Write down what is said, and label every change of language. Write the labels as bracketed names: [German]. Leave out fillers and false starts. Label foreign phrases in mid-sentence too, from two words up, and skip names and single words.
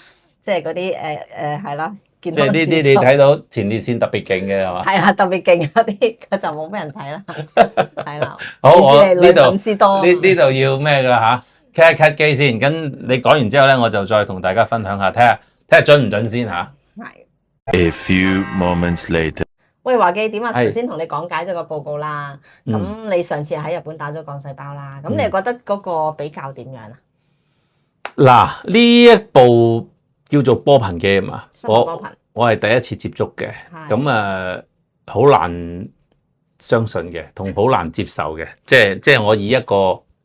[Cantonese] 即係嗰啲係啦，健康即係呢啲你睇到前列腺特別勁嘅係嘛？係啊，特別勁嗰啲佢就冇俾人睇啦。係啦，好，我呢度呢度要咩㗎啦嚇 ？cut 一 cut 機先，咁你講完之後咧，我就再同大家分享下，睇下準唔準先嚇。係。 [English] A few moments later。 [Cantonese] 喂，華記點啊？頭先同你講解咗個報告啦。咁你上次喺日本打咗幹細胞啦，咁你覺得嗰個比較點樣啊？嗱，呢一部叫做波頻機啊嘛，我係第一次接觸嘅，咁好難相信嘅，同好難接受嘅，即係我以一個